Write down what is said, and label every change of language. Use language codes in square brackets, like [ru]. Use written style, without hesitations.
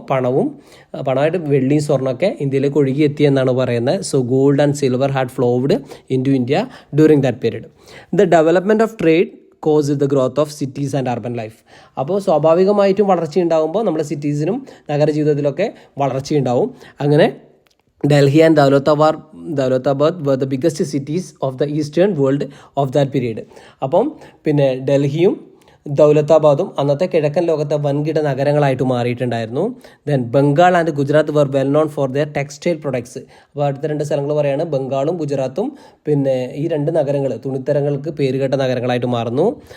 [ml] അപ്പം പണമായിട്ട് വെള്ളിയും സ്വർണ്ണമൊക്കെ ഇന്ത്യയിലേക്ക് ഒഴുകിയെത്തി എന്നാണ് പറയുന്നത്. [en] So gold and silver had flowed into India during that period. The development of trade cause the growth of cities and urban life. [ml] അപ്പോൾ സ്വാഭാവികമായിട്ടും വളർച്ചയുണ്ടാകുമ്പോൾ നമ്മുടെ സിറ്റീസിനും നഗരജീവിതത്തിലൊക്കെ വളർച്ചയുണ്ടാവും. [en] അങ്ങനെ Delhi and Daulatabad were the biggest cities of the eastern world of that period. [ml] അപ്പം ഡൽഹിയും ദൗലത്താബാദും അന്നത്തെ കിഴക്കൻ ലോകത്തെ വൻകിട നഗരങ്ങളായിട്ട് മാറിയിട്ടുണ്ടായിരുന്നു. [en] Then Bengal and Gujarat were well known for their textile products. [ml] അപ്പോൾ അടുത്ത 2 സ്ഥലങ്ങൾ പറയുകയാണ്, ബംഗാളും ഗുജറാത്തും. ഈ 2 നഗരങ്ങൾ തുണിത്തരങ്ങൾക്ക് പേരുകേട്ട നഗരങ്ങളായിട്ട് മാറുന്നു.